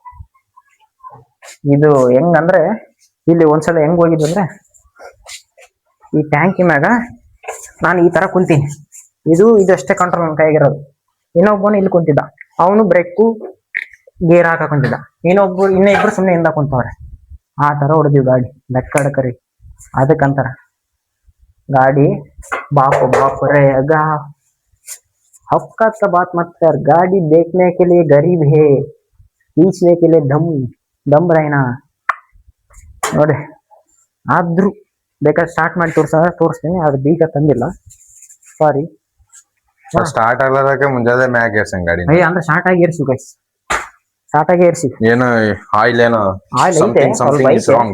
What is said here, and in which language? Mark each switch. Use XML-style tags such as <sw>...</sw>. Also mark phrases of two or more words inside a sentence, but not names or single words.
<kn>ಇದು ಹೆಂಗಂದ್ರೆ ಇಲ್ಲಿ ಒಂದ್ಸಲ ಹೆಂಗ್ ಹೋಗಿದ್ದು ಅಂದ್ರೆ, ಈ ಟ್ಯಾಂಕಿ ಮ್ಯಾಗ ನಾನು ಈ ತರ ಕುಂತೀನಿ. ಇದಷ್ಟೇ ಕಂಟ್ರೋಲ್ ನನ್ನ ಕೈಗಿರೋದು. ಇನ್ನೊಬ್ಬನು ಇಲ್ಲಿ ಕುಂತಿದ್ದ, ಅವನು</kn> <en>brake gear</en> <kn>ಹಾಕ ಕುಂತಿದ್ದ. ಇನ್ನಿಬ್ರು ಸುಮ್ಮನೆ ಹಿಂದ ಕುಂತವ್ರೆ. ಆ ತರ ಹೊಡೆದಿವಿ ಗಾಡಿ ಬೆಕ್ಕಡಕರಿ. ಅದಕ್ಕಂತಾರ ಗಾಡಿ</kn> <hi>बाप रे अगा औकात का बात मत कर। गाड़ी देखने के लिए गरीब है, खींचने के लिए दम रहना ನೋಡಿ.</hi> <kn>ಆದ್ರೂ ಬೇಕಾದ್ರೆ ಸ್ಟಾರ್ಟ್ ಮಾಡಿ ತೋರಿಸ್ತೀನಿ. ಅದು ಬೀಗ ತಂದಿಲ್ಲ, ಸಾರಿ. ಸ್ಟಾರ್ಟ್ ಆಗಲದಕ್ಕೆ ಮುಂಜಾನೆ ಮ್ಯಾಗ್ ಏರ್ಸಂಗ್ ಗಾಡಿ. ಅಂದ್ರೆ ಸ್ಟಾರ್ಟ್ ಆಗಿ ಏರ್ಸಿ ಗೈಸ್, ಸ್ಟಾರ್ಟ್ ಆಗಿ ಏರ್ಸಿ. ಏನು ಆಯಿಲ್ ಏನೋ</kn> <en>something is wrong.</en>